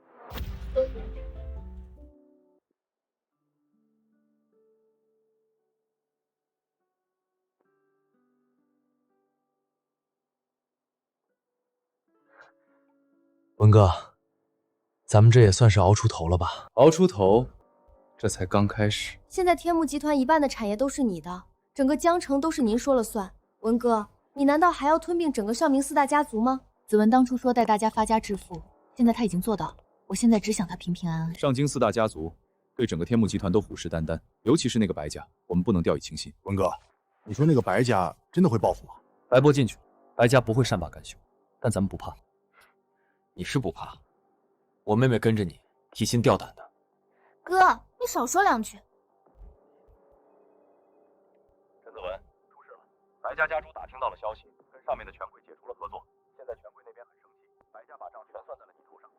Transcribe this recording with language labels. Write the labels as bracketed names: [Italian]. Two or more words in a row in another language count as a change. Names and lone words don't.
[Chinese] 文哥，咱们這也算是熬出頭了吧？熬出頭，這才剛開始。現在天幕集團1半的產業都是你的，整個江城都是您說了算。文哥，你難道還要吞併整個少明4大家族嗎？子文當初說帶大家發家致富，現在他已經做到了。我現在只想他平平安安。上京4大家族對整個天幕集團都虎視眈眈，尤其是那個白家，我們不能掉以輕心。文哥，你說那個白家真的會報復嗎？白波進去，白家不會善罷甘休，但咱們不怕。你是不怕，我妹妹跟着你，提心吊膽的。哥，你少說兩句。陈子文，出事了！白家家主打听到了消息，跟上面的权贵解除了合作。现在权贵那邊很生氣，白家把賬全算在了你頭上。